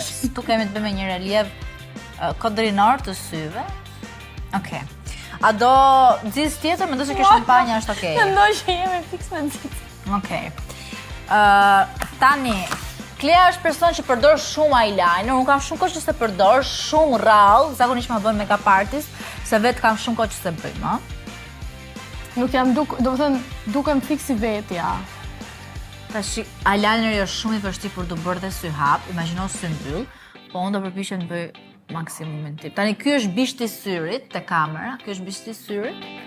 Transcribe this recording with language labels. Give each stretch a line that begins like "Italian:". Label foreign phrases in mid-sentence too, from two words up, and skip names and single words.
Albanian: Tu kemi të bëjmë me një relief kodrinor të syve. Okej. A do nxitës tjetër? Mendoj se kjo shampanja është okej. Mendoj që jemi fiks me nxitës. Okej. Tani, Klea është person që përdor shumë eyeliner, unë kam shumë kohë që se përdor, shumë rrallë, zakonisht ma bën
English: make-up artist,
Albanian: se vetë kam shumë kohë që se bëjmë. Nuk jam do të thënë, dukem fiksi vetja. Tash, eyelineri është shumë i vështirë për të bërë dhe sy hap, imagjino sy mbyll, po unë do përpiqem të bëj maksimumin tim. Tani, ky është bishti i syrit te kamera, ky është bishti i syrit.